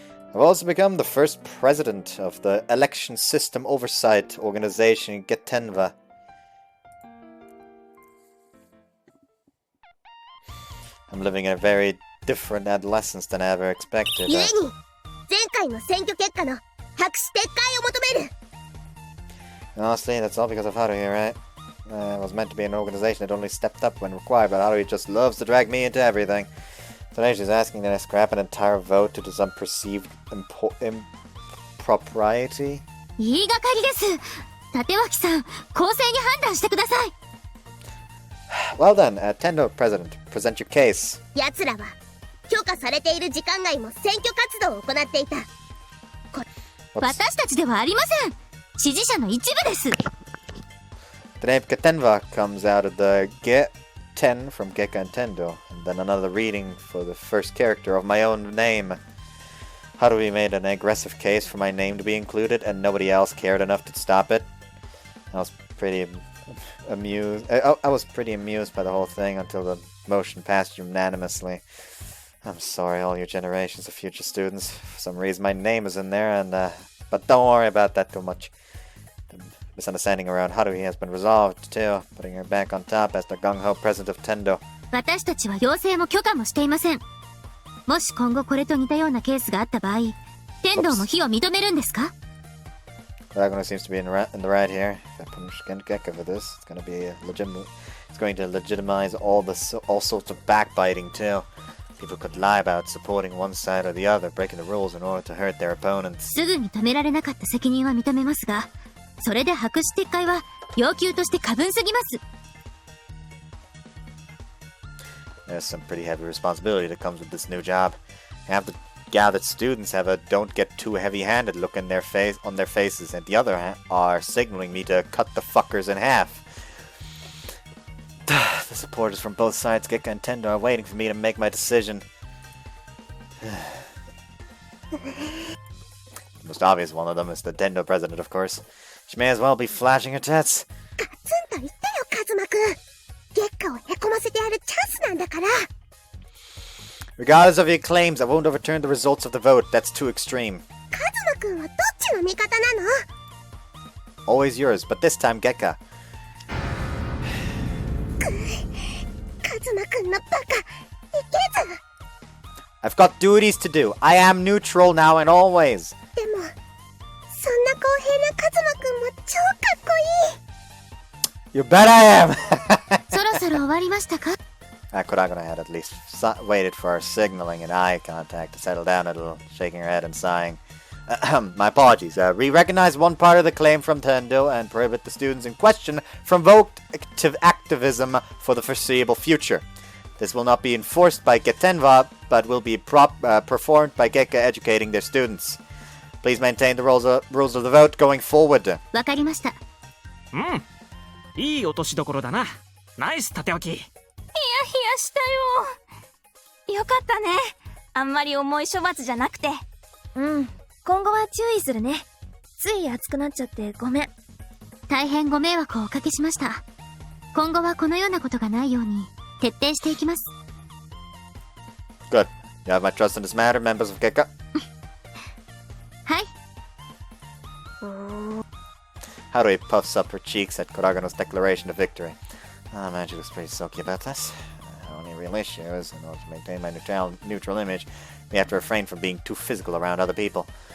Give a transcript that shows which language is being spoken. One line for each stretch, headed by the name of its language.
English: I've also become the first president of the Election System Oversight Organization, Getenva. I'm living a very different adolescence than I ever expected.
Japanese: 故に、前回の選挙結果の白紙撤回を求める。
English: Honestly, that's all because of Haruhi, right? It was meant to be an organization that only stepped up when required, but Haruhi just loves to drag me into everything. Today she's asking that I scrap an entire vote due to some perceived impropriety.
Japanese: 言いがかりです。立脇さん、公正に判断してください。
English: Well then, Tendo President, present your case.
Japanese: 奴らは許可されている時間外も選挙活動を行っていた。私たちではありません。支持者の一部です。
English: The name Getenva comes out of the Ge-ten from Geka and Tendo, and then another reading for the first character of my own name. Haruhi made an aggressive case for my name to be included, and nobody else cared enough to stop it. I was pretty amused. I was pretty amused by the whole thing until the motion passed unanimously. I'm sorry, all your generations of future students. For some reason, my name is in there, and but don't worry about that too much. The misunderstanding around Haruhi has been resolved too, putting her back on top as the gung-ho president of Tendo.
Japanese: 私たちは要請も許可もしていません。もし今後これと似たようなケースがあった場合、天道も非を認めるんですか?
English: Dragon seems to be in the right here. If I punish Geka for this, it's going to be legitimate. It's going to legitimize all sorts of backbiting too. People could lie about supporting one side or the other, breaking the rules in order to hurt their opponents.
Japanese: すぐに止められなかった責任は認めますが、それで白紙撤回は要求として過分すぎます。
English: There's some pretty heavy responsibility that comes with this new job. Half the gathered students have a "don't get too heavy-handed" look on their faces, and the other are signaling me to cut the fuckers in half. The supporters from both sides, Gekka and Tendo, are waiting for me to make my decision. The most obvious one of them is the Tendo president, of course. She may as well be flashing her tits.
Japanese: ガツンと言ってよ、カズマくん。月下をへこませてやるチャンスなんだから。
English: Regardless of your claims, I won't overturn the results of the vote. That's too extreme.
Japanese: カズマくんはどっちの味方なの？
English: Always yours, but this time Gekka.
Japanese: カズマくんのバカ、いけず。
English: I've got duties to do. I am neutral now and always.
Japanese: でも、そんな公平なカズマくんも超かっこいい。
English: You bet I am!
Japanese: そろそろ終わりましたか？
English: Kuragana had at least waited for our signaling and eye contact to settle down a little, shaking her head and sighing. My apologies. We recognize one part of the claim from Tendo and prohibit the students in question from vote activism for the foreseeable future. This will not be enforced by Getenva, but will be performed by Gekka educating their students. Please maintain the rules of the vote going forward.
Japanese: わかりました。いい落としどころだな。ナイス縦置き。ヒヤヒヤしたよ。よかったね。あんまり重い処罰じゃなくて。うん。今後は注意するね。つい熱くなっちゃってごめん。大変ご迷惑をおかけしました。今後はこのようなことがないように徹底していきます。
English: Good. You have my trust in this matter, members of Gekka?
Japanese: はい。
English: Haruhi puffs up her cheeks at Kuragano's declaration of victory. Oh man, she looks pretty silky about this. Only real issue is, in order to maintain my neutral image, we have to refrain from being too physical around other people.